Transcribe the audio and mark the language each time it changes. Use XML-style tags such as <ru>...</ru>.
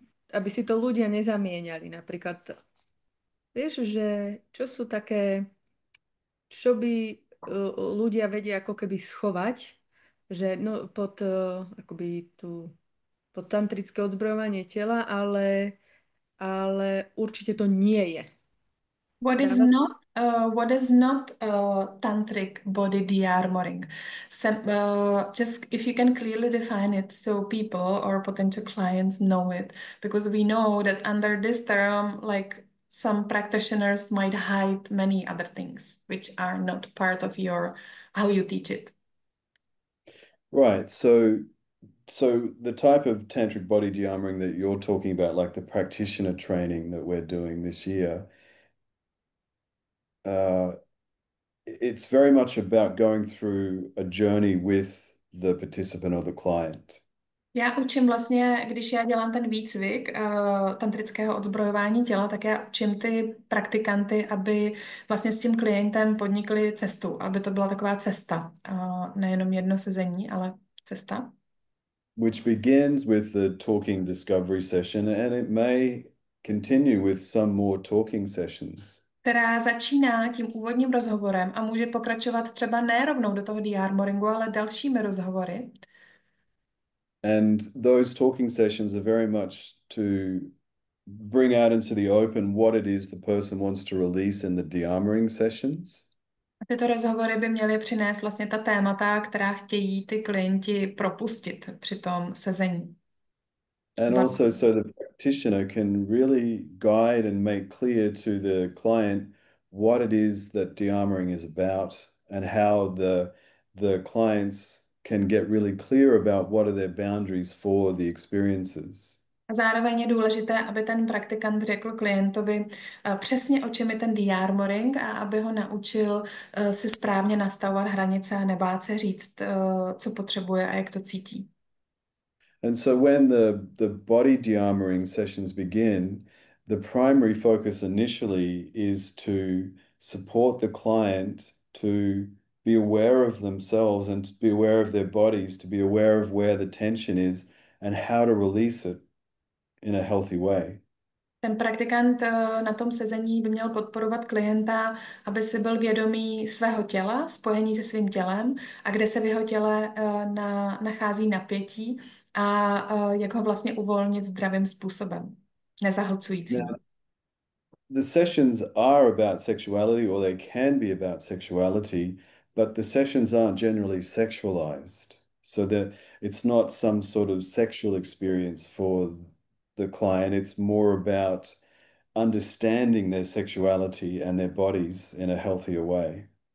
<sk>Aby si to ľudia nezamieniali. Napríklad, vieš, že čo sú také, čo by ľudia vedia ako keby schovať, že no, pod akoby pod tantrické odzbrojovanie tela, ale určite to nie je.</sk> <en>What is not tantric body de-armoring? Just if you can clearly define it so people or potential clients know it, because we know that under this term, like some practitioners might hide many other things which are not part of how you teach it. Right. So the type of tantric body de-armoring that you're talking about, like the practitioner training that we're doing this year, it's very much about going through a journey with the participant or the client.</en> <cs>Já učím vlastně, když já dělám ten výcvik tantrického odzbrojování těla, tak já učím ty praktikanty, aby vlastně s tím klientem podnikli cestu, aby to byla taková cesta, nejenom jedno sezení, ale cesta.</cs> <en>Which begins with the talking discovery session, and it may continue with some more talking sessions.</en> <cs>Která začíná tím úvodním rozhovorem a může pokračovat třeba ne rovnou do toho de-armoringu, ale dalšími rozhovory.</cs> <en>And those talking sessions are very much to bring out into the open what it is the person wants to release in the de-armoring sessions.</en> <cs>Tyto rozhovory by měly přinést vlastně ta témata, která chtějí ty klienti propustit při tom sezení.</cs> <en>And also so the practitioner can really guide and make clear to the client what it is that de-armoring is about and how the clients can get really clear about what are their boundaries for the experiences.</en> <cs>A zároveň je důležité, aby ten praktikant řekl klientovi přesně, o čem je ten de-armoring a aby ho naučil si správně nastavovat hranice a nebát se říct, co potřebuje a jak to cítí.</cs> <en>And so when the body de-armoring sessions begin, the primary focus initially is to support the client to be aware of themselves and to be aware of their bodies, to be aware of where the tension is and how to release it in a healthy way.</en> <cs>Ten praktikant na tom sezení by měl podporovat klienta, aby si byl vědomý svého těla, spojení se svým tělem a kde se v jeho těle nachází napětí a jak ho vlastně uvolnit zdravým způsobem, nezahlcujícím.</cs> <en>the sessions are about sexuality, or they can be about sexuality, but the sessions aren't generally sexualized. So that it's not some sort of sexual experience for the client. It's more about understanding their sexuality and their bodies in a healthier way.</en>